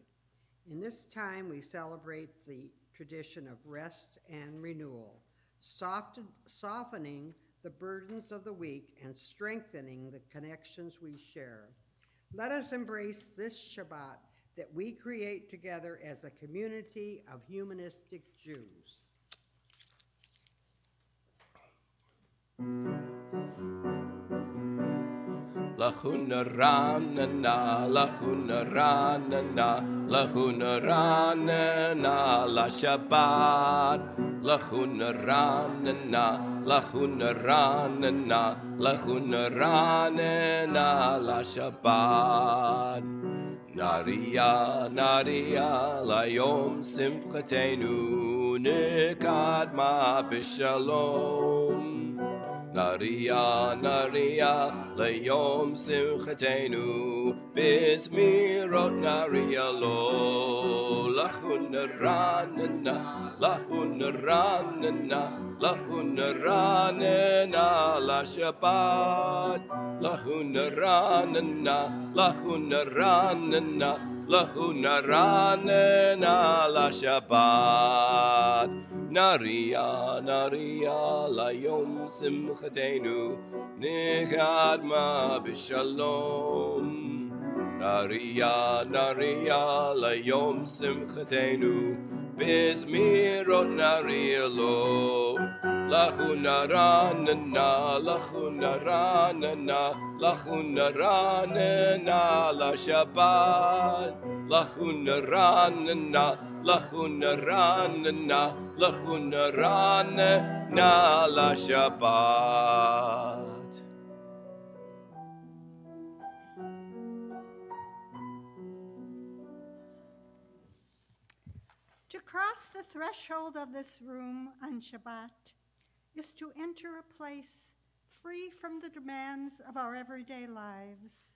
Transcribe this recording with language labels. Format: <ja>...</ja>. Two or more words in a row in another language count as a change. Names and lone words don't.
<en>In this time, we celebrate the tradition of rest and renewal, softening the burdens of the week and strengthening the connections we share. Let us embrace this Shabbat that we create together as a community of humanistic Jews.</en> <he>לכו נרננה, לכו נרננה, לכו נרננה, לשבת. לכו נרננה, לכו נרננה, לכו נרננה, לשבת. נריעה, נריעה, ליום שמחתנו, נקדמה בשלום. נריעה, נריעה, ליום שמחתנו, בזמירות נריעה לו. לכו נרננה, לכו נרננה, לכו נרננה, לשבת. לכו נרננה, לכו נרננה, לכו נרננה, לשבת. נריעה, נריעה, ליום שמחתנו, נקדמה בשלום. נריעה, נריעה, ליום שמחתנו, בזמירות נריעה לו. לכו נרננה, לכו נרננה, לכו נרננה, לשבת. לכו נרננה, לכו נרננה, לכו נרננה, לשבת.</he> <en>To cross the threshold of this room on Shabbat is to enter a place free from the demands of our everyday lives.</en>